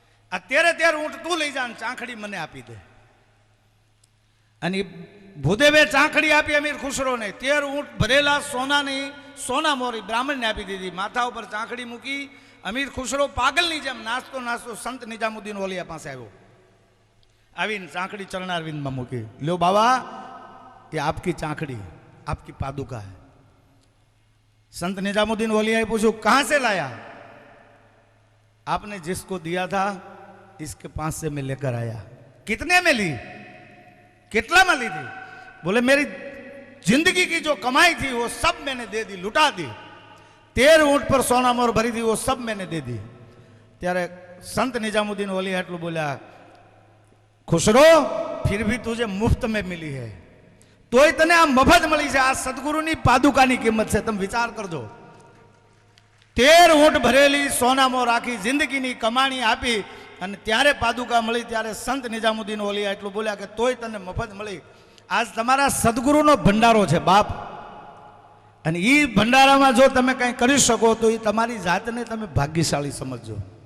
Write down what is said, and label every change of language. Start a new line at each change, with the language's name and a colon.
Gujarati: આ 13 ઊંટ તું લઈ જા, ચાંખડી મને આપી દે. અને ભૂદેવે ચાંખડી આપી અમીર ખુસરોને. 13 ઊંટ ભરેલા સોનાની સોના મોરી બ્રાહ્મણને આપી દીધી. માથા ઉપર ચાંખડી મૂકી અમીર ખુસરો પાગલની જેમ નાસ્તો નાસ્તો સંત નિજામુદ્દીન ઓલિયા પાસે આવ્યો. આવીને ચાંખડી ચરણારવિંદમાં મૂકી. લ્યો બાબા,
Hindi: ये आपकी चांखड़ी, आपकी पादुका है. संत निजामुद्दीन ओलिया पूछो कहां से लाया? आपने जिसको दिया था इसके पास से मैं लेकर आया. कितने में ली? कितना में ली थी? बोले मेरी जिंदगी की जो कमाई थी वो सब मैंने दे दी, लुटा दी. 13 ऊंट पर सोना मोर भरी थी वो सब मैंने दे दी. त्यारे संत निजामुद्दीन ओलिया
Gujarati: એટલું બોલ્યા,
Hindi: खुसरो फिर भी तुझे मुफ्त में मिली है,
Gujarati: તોય તને આ મફત મળી છે. આ સદગુરુની પાદુકાની કિંમત છે, તમે વિચાર કરજો. 13 ઊંટ ભરેલી સોનામાં રાખી જિંદગીની કમાણી આપી અને ત્યારે પાદુકા મળી. ત્યારે સંત નિજામુદ્દીન ઓલિયા એટલું બોલ્યા કે તોય તને મફત મળી. આજ તમારા સદગુરુનો ભંડારો છે બાપ, અને એ ભંડારામાં જો તમે કંઈ કરી શકો તો એ તમારી જાતને તમે ભાગ્યશાળી સમજજો.